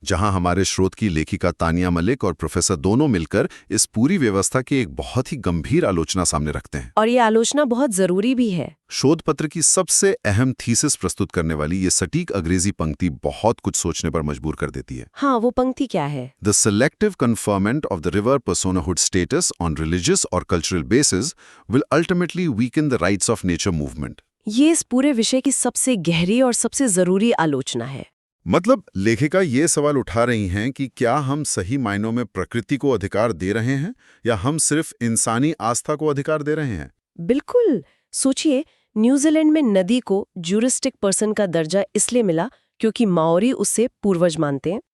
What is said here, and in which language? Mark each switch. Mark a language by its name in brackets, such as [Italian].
[Hindi] जहाँ हमारे स्रोत की लेखिका तानिया मलिक और प्रोफेसर दोनों मिलकर इस पूरी व्यवस्था की एक बहुत ही गंभीर आलोचना सामने रखते हैं। और ये आलोचना बहुत जरूरी भी है। शोध पत्र की सबसे अहम थीसिस प्रस्तुत करने वाली ये सटीक अंग्रेजी पंक्ति बहुत कुछ सोचने पर मजबूर कर देती है। हाँ, वो पंक्ति क्या है? [English] The selective conferment of the river personhood status on religious or cultural basis will ultimately weaken the rights of nature movement. [Hindi] ये इस पूरे विषय की सबसे गहरी और सबसे जरूरी आलोचना है। मतलब लेखिका ये सवाल उठा रही हैं कि क्या हम सही मायनों में प्रकृति को अधिकार दे रहे हैं या हम सिर्फ इंसानी आस्था को अधिकार दे रहे हैं? बिल्कुल। सोचिए, न्यूजीलैंड में नदी को ज्यूरिस्टिक पर्सन का दर्जा इसलिए मिला क्योंकि माओरी उसे पूर्वज मानते हैं।